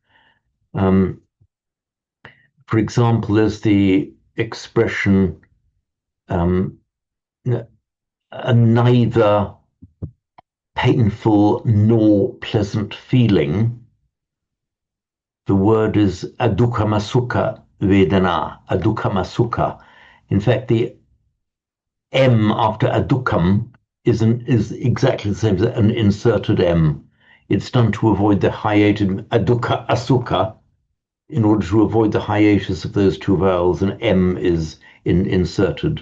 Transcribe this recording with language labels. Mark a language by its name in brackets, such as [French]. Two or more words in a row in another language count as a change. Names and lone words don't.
[English] For example, there's the expression um, a neither painful nor pleasant feeling. The word is [Pali] adukhamasuka vedana, [English] adukhamasuka. In fact, the M after adukham is exactly the same as an inserted M. It's done to avoid the hiatus [Pali] adukha asuka, [English] in order to avoid the hiatus of those two vowels, and M is inserted.